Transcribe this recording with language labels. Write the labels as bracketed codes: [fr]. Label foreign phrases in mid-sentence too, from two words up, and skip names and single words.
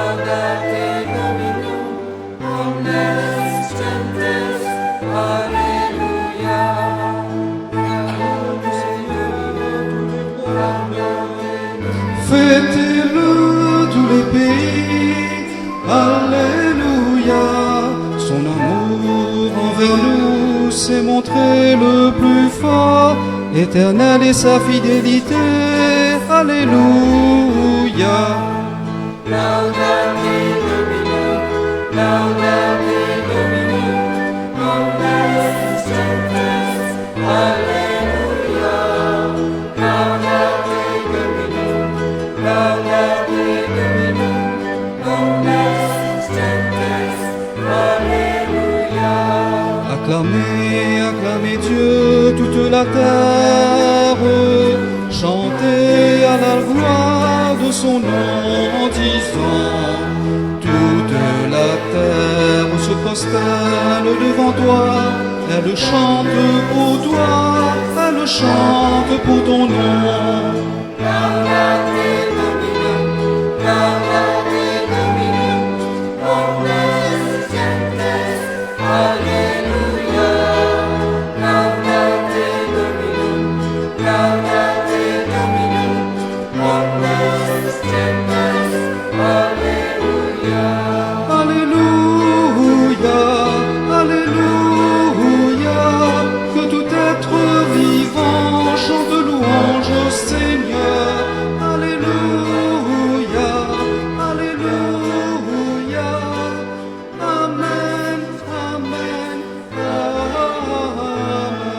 [fr] Fêtez-le tous les pays, Alléluia. Son amour envers nous s'est montré le plus fort, éternel est sa fidélité, Alléluia. [la] Laudate Domino, laudate Domino, omnes gentes, Alleluia. Laudate Domino, laudate Domino, omnes gentes, Alleluia. [fr] Acclamez, acclamez Dieu, toute la terre, chantez à la gloire de son nom en disant: toute la terre se prosterne devant toi, elle chante pour toi, elle chante pour ton nom. [la] Laudate Domino, laudate Domino, omnes gentes, Alleluia. Laudate Domino, laudate Domino, omnes gentes, Alleluia. [fr] Alléluia, Alléluia, que tout être vivant chante louange au Seigneur. Alléluia, Alléluia, Amen, Amen, Amen.